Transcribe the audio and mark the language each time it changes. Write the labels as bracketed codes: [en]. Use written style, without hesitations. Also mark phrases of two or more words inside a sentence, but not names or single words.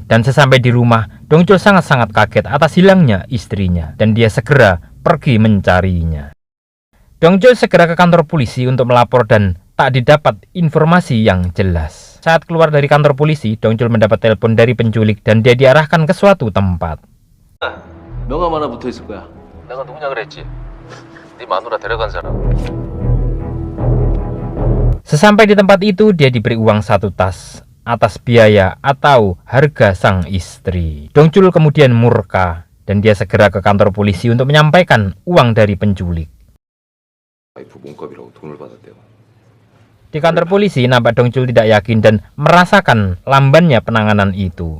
[id] Dan sesampai di rumah, Dong-chul sangat-sangat kaget atas hilangnya istrinya. Dan dia segera pergi mencarinya. Dong-chul segera ke kantor polisi untuk melapor dan tak didapat informasi yang jelas. Saat keluar dari kantor polisi, Dong-chul mendapat telepon dari penculik dan dia diarahkan ke suatu tempat. [ko] 너가 하나 붙어 있을 거야. 내가 누구냐 그랬지? 네 마누라 데려간 사람. [id] Sesampai di tempat itu, dia diberi uang 1 tas atas biaya atau harga sang istri. Dong-chul kemudian murka dan dia segera ke kantor polisi untuk menyampaikan uang dari penculik. Di kantor polisi nampak Dong-chul tidak yakin dan merasakan lambannya penanganan itu.